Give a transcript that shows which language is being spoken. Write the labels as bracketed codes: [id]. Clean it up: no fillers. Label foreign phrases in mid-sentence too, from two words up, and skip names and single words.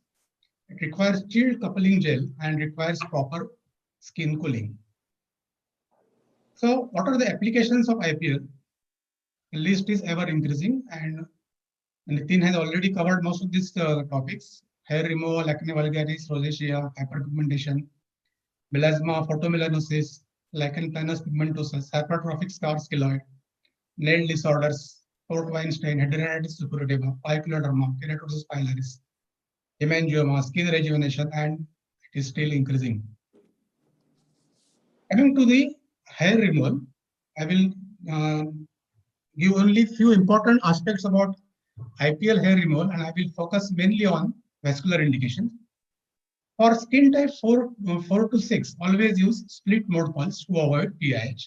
[en] It requires chilled coupling gel and requires proper skin cooling. So what are the applications of IPL? The list is ever increasing, and Nitin has already covered most of these topics. Hair removal, acne vulgaris, rosacea, hyperpigmentation, melasma, photomelanosis, lichen planus pigmentosus, hypertrophic scar skeloid, nail disorders, port wine stain, hidradenitis suppurativa, poikiloderma, keratosis pilaris, hemangioma, skin rejuvenation, and it is still increasing. Coming to the hair removal, I will give only few important aspects about IPL hair removal, and I will focus mainly on vascular indications. For skin type 4 to 6, always use split mode pulse to avoid PIH.